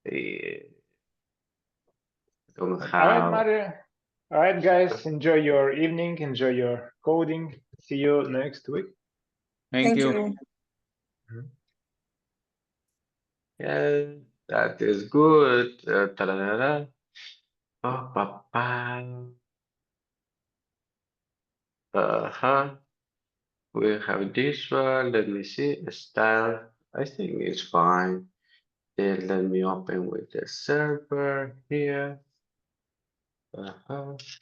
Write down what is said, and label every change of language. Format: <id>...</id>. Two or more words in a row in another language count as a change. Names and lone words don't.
<en>don't All right, have. Mario. All right, guys, enjoy your evening, enjoy your coding. See you next week. Thank you. Yeah, that is good. Ta-da-da-da. Pa-pa-pa. Uh-huh. We have this one. Let me see. Style. I think it's fine. Then let me open with the server here. Uh-huh.</en>